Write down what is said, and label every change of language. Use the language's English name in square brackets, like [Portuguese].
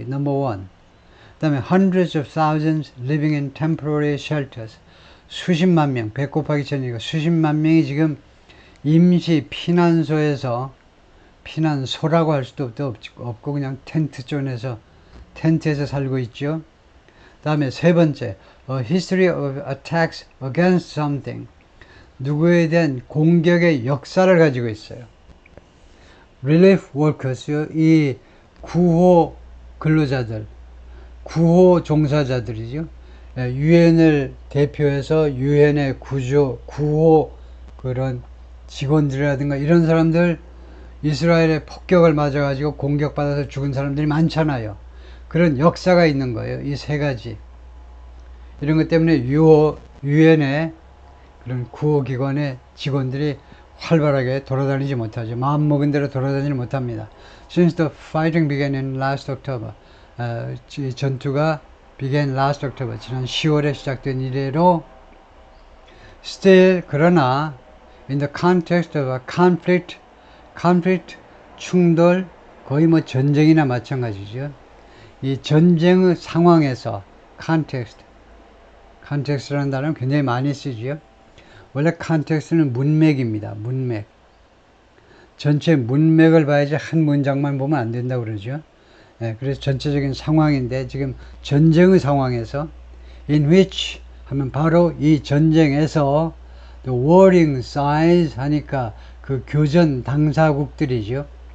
[English] number one. 그 다음에 hundreds of thousands living in temporary shelters. [Korean] 수십만 명, 100 곱하기 1000이니까 수십만 명이 지금 임시 피난소에서, 피난소라고 할 수도 없고 그냥 텐트 존에서, 텐트에서 살고 있죠. 다음에 세 번째, [English] a history of attacks against something. [Korean] 누구에 대한 공격의 역사를 가지고 있어요. [English] relief workers요. [Korean] 이 구호 근로자들, 구호 종사자들이죠. 유엔을 대표해서 유엔의 구호 그런 직원들이라든가 이런 사람들 이스라엘의 폭격을 맞아가지고 공격받아서 죽은 사람들이 많잖아요. 그런 역사가 있는 거예요. 이 세 가지. 이런 것 때문에 유엔의 그런 구호기관의 직원들이 활발하게 돌아다니지 못하죠. 마음먹은 대로 돌아다니지 못합니다. [English] Since the fighting began in last October, [Korean] 전투가 [English] began last October, [Korean] 지난 10월에 시작된 이래로 [English] still, [Korean] 그러나 [English] in the context of a conflict, [Korean] 충돌, 거의 뭐 전쟁이나 마찬가지죠. 이 전쟁의 상황에서 context라는 단어는 굉장히 많이 쓰죠. 원래 context는 문맥입니다. 문맥. 전체 문맥을 봐야지 한 문장만 보면 안 된다고 그러죠. 그래서 전체적인 상황인데 지금 전쟁의 상황에서 in which 하면 바로 이 전쟁에서 [English] the warring sides [Korean] 하니까 그 교전 당사국들이죠.